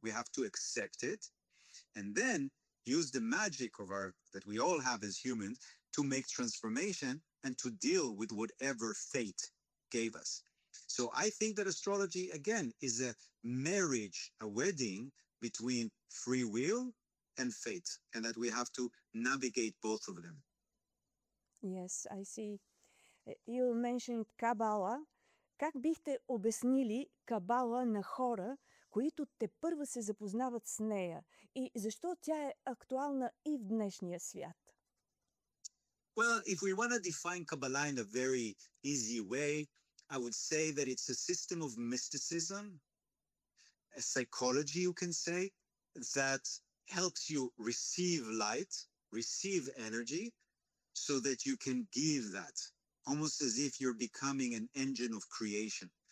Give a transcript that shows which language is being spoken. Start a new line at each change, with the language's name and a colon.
English: We have to accept it. And then use the magic of that we all have as humans to make transformation and to deal with whatever fate gave us. So I think that astrology, again, is a marriage, a wedding between free will and fate, and that we have to navigate both of them. Yes, I see. You mentioned Kabbalah.
Bulgarian: Как бихте обяснили кабала на хора, които тепърва се запознават с нея, и защо тя е актуална и в днешния свят?
English: Well, if we want to define Kabbalah in a very easy way, I would say that it's a system of mysticism, a psychology, you can say, that helps you receive light, receive energy, so that you can give that, almost as if you're becoming an engine of creation.